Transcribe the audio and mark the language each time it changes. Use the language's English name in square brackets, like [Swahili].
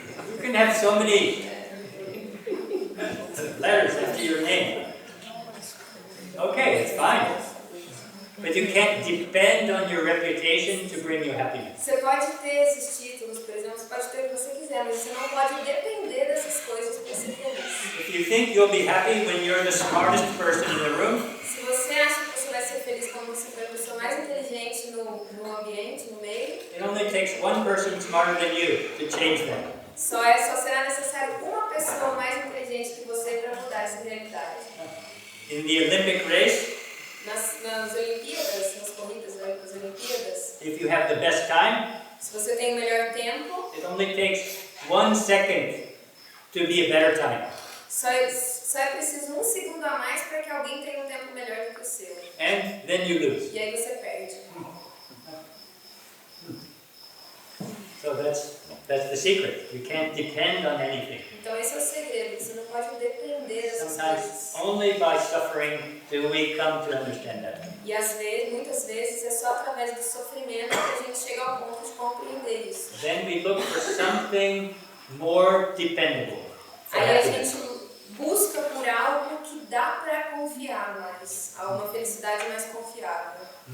[English] You can have so many letters after your name. Okay, it's fine. But you can't depend on your reputation to bring you happiness. [Portuguese] Você pode ter esses títulos, por exemplo, você pode ter o que você quiser, mas você não pode depender dessas coisas para ser feliz. [English] If you think you'll be happy when you're the smartest person in the room, [Portuguese] Se você acha que você vai ser feliz quando você for a pessoa mais inteligente no ambiente, no meio, [English] it only takes one person smarter than you to change that. [Portuguese] só será necessário uma pessoa mais inteligente que você para mudar essa realidade. [English] In the Olympic race, [Portuguese] Nas Olimpíadas, nas corridas das Olimpíadas, [English] if you have the best time, [Portuguese] se você tem o melhor tempo, [English] it only takes 1 second to be a better time. [Portuguese] só é preciso um segundo a mais para que alguém tenha um tempo melhor do que o seu. [English] And then you lose. [Portuguese] E aí você perde. [English] So that's the secret. You can't depend on anything. [Portuguese] Então esse é o segredo, você não pode depender dessas [English] Sometimes [Portuguese] coisas. [English] only by suffering do we come to understand that. [Portuguese] E às vezes, muitas vezes, é só através do sofrimento que a gente chega ao ponto de compreender isso. [English] Then we look for something more dependable for [Portuguese] Aí a [English] happiness. [Portuguese] gente busca por algo que dá para confiar mais, a uma felicidade mais confiável.